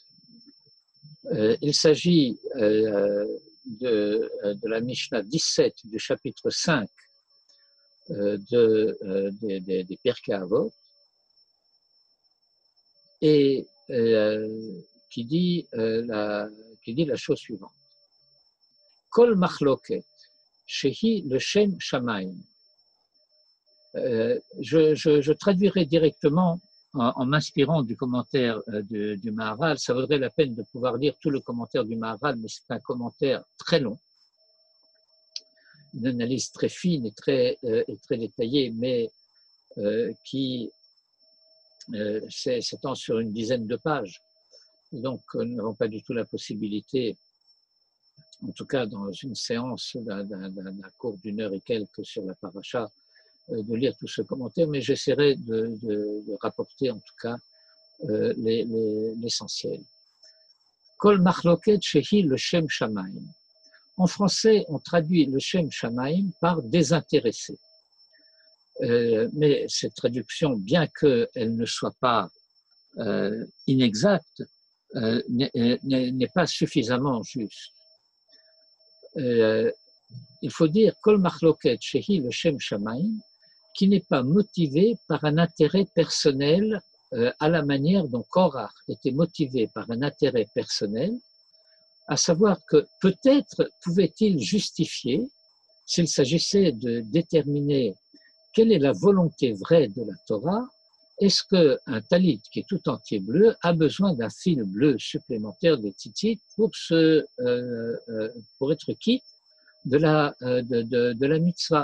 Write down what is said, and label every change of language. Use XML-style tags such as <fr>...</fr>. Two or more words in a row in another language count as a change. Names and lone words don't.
<fr>Il s'agit de la Mishnah 17 du chapitre 5 des Pirkei Avot, et qui dit la chose suivante.</fr> <he>כל מחלוקת, שהיא לשם שמים.</he> <fr>Je traduirai directement en m'inspirant du commentaire du Maharal. Ça vaudrait la peine de pouvoir lire tout le commentaire du Maharal, mais c'est un commentaire très long, une analyse très fine et très détaillée, mais qui s'étend sur une dizaine de pages. Donc, nous n'avons pas du tout la possibilité, en tout cas dans une séance d'un cours d'une heure et quelques sur la paracha, de lire tout ce commentaire, mais j'essaierai de rapporter en tout cas l'essentiel.</fr> <he>כל מחלוקת שהיא לשם שמים.</he> <fr>En français, on traduit</fr> <he>לשם שמים</he> <fr>par désintéressé. Mais cette traduction, bien qu'elle ne soit pas inexacte, n'est pas suffisamment juste. Il faut dire</fr> <he>כל מחלוקת שהיא לשם שמים,</he> <fr>qui n'est pas motivé par un intérêt personnel à la manière dont Korach était motivé par un intérêt personnel, à savoir que peut-être pouvait-il justifier, s'il s'agissait de déterminer quelle est la volonté vraie de la Torah, est-ce qu'un talit qui est tout entier bleu a besoin d'un fil bleu supplémentaire de tzitzit pour être quitte de la mitzvah.</fr>